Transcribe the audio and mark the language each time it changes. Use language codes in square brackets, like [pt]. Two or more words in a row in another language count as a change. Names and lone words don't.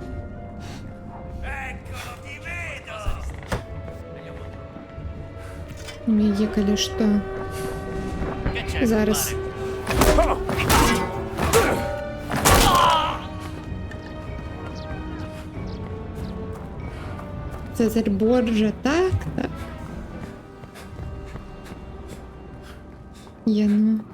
[it] Eccolo, ti vedo! [be] У яе, калі што. [it] Che c'è? [be] Зараз. Цезарь Борджа, так, так. Яно.